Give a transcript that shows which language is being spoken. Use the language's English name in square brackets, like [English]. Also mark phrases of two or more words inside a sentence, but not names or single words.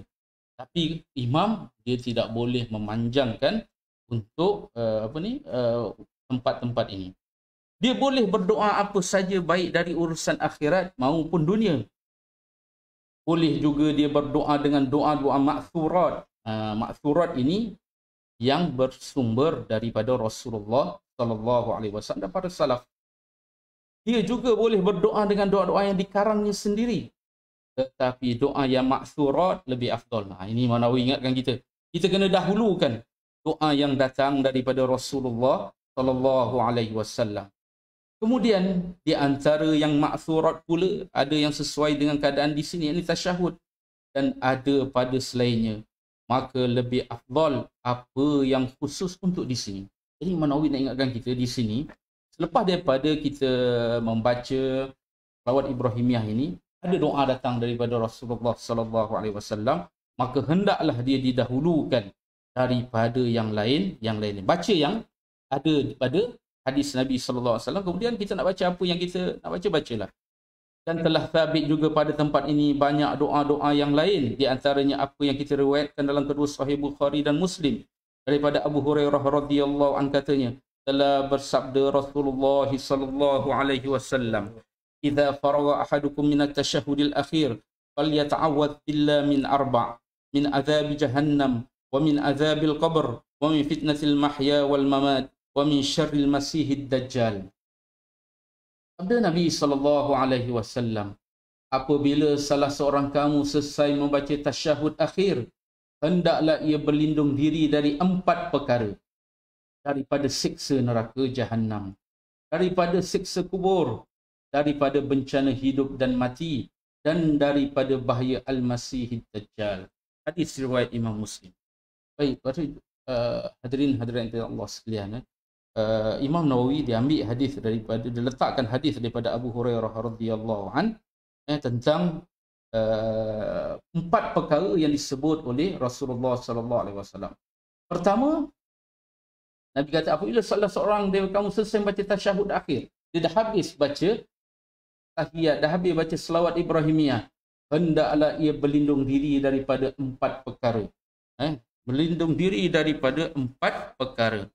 [Malay] Tapi imam, dia tidak boleh memanjangkan untuk tempat-tempat ini. Dia boleh berdoa apa saja, baik dari urusan akhirat maupun dunia. Boleh juga dia berdoa dengan doa-doa ma'thurat. Ma'thurat ini yang bersumber daripada Rasulullah [Arabic] صلى الله عليه وسلم [Malay] dan para salaf. Dia juga boleh berdoa dengan doa-doa yang dikarangnya sendiri. Tetapi doa yang ma'thurat lebih afdal. Ini Manawi ingatkan kita. Kita kena dahulukan doa yang datang daripada Rasulullah [Arabic] صلى الله عليه وسلم. [Malay] Kemudian di antara yang ma'thurat pula, ada yang sesuai dengan keadaan di sini, ini tasyahud, dan ada pada selainnya. Maka lebih afdal apa yang khusus untuk di sini. Jadi Manawi nak ingatkan kita di sini, selepas daripada kita membaca selawat Ibrahimiyah ini, ada doa datang daripada Rasulullah [Arabic] صلى الله عليه وسلم, [Malay] maka hendaklah dia didahulukan daripada yang lain. Baca yang ada pada hadis Nabi [Arabic] صلى الله عليه وسلم, [Malay] kemudian kita nak baca apa yang kita nak baca, bacalah. Dan telah sabit juga pada tempat ini banyak doa-doa yang lain, di antaranya apa yang kita riwayatkan dalam kedua sahih Bukhari dan Muslim daripada Abu Hurairah [Arabic] رضي الله عنه, [Malay] katanya telah bersabda Rasulullah [Arabic] صلى الله عليه وسلم, "إذا فرغ أحدكم من التشهد الآخر فليتعوذ بالله من أربع من عذاب جهنم ومن عذاب القبر ومن فتنة المحيا والممات ومن شر المسيح الدجال." [Malay] Sabda Nabi [Arabic] صلى الله عليه وسلم, [Malay] apabila salah seorang kamu selesai membaca tasyahud akhir, hendaklah ia berlindung diri dari 4 perkara. Daripada siksa neraka Jahannam, daripada siksa kubur, daripada bencana hidup dan mati, dan daripada bahaya Al-Masihid Dajjal. Hadis riwayat Imam Muslim. Baik, hadirin Allah sekalian, Imam Nawawi diambil hadis daripada, diletakkan hadis daripada Abu Hurairah [Arabic] رضي الله عن [Malay] tentang 4 perkara yang disebut oleh Rasulullah [Arabic] صلى الله عليه وسلم. [Malay] Pertama, Nabi kata apabila salah seorang dari kamu selesai baca tasyahud akhir, dia dah habis baca tahiyat, dah habis baca selawat Ibrahimiyah, hendaklah ia berlindung diri daripada 4 perkara. Berlindung diri daripada 4 perkara.